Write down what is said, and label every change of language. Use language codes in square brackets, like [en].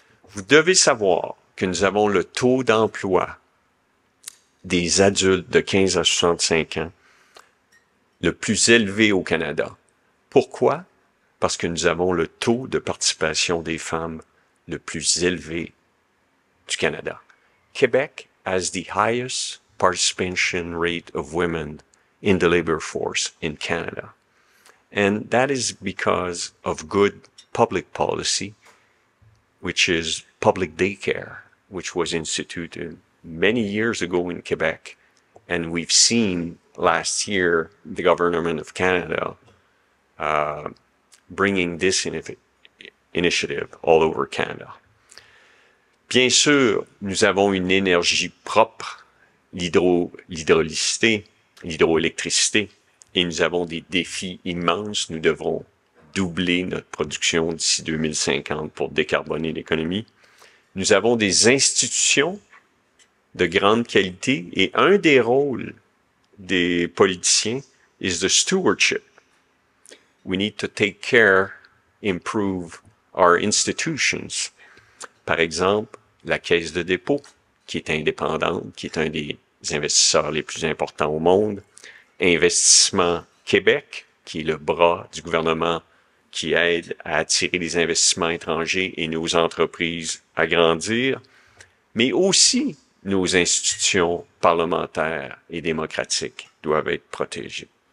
[fr] Vous devez savoir que nous avons le taux d'emploi des adultes de 15 à 65 ans le plus élevé au Canada. Pourquoi? Parce que nous avons le taux de participation des femmes le plus élevé du Canada. [en] Quebec has the highest participation rate of women in the labor force in Canada. And that is because of good public policy, which is public daycare, which was instituted many years ago in Quebec, and we've seen last year the government of Canada bringing this initiative all over Canada. [fr] Bien sûr, nous avons une énergie propre, l'hydraulicité, l'hydroélectricité, et nous avons des défis immenses. Nous devrons doubler notre production d'ici 2050 pour décarboner l'économie. Nous avons des institutions de grande qualité et un des rôles des politiciens [en] is the stewardship. We need to take care, improve our institutions. [fr] Par exemple, la Caisse de dépôt, qui est indépendante, qui est un des investisseurs les plus importants au monde. Investissement Québec, qui est le bras du gouvernement qui aide à attirer les investissements étrangers et nos entreprises à grandir, mais aussi nos institutions parlementaires et démocratiques doivent être protégées.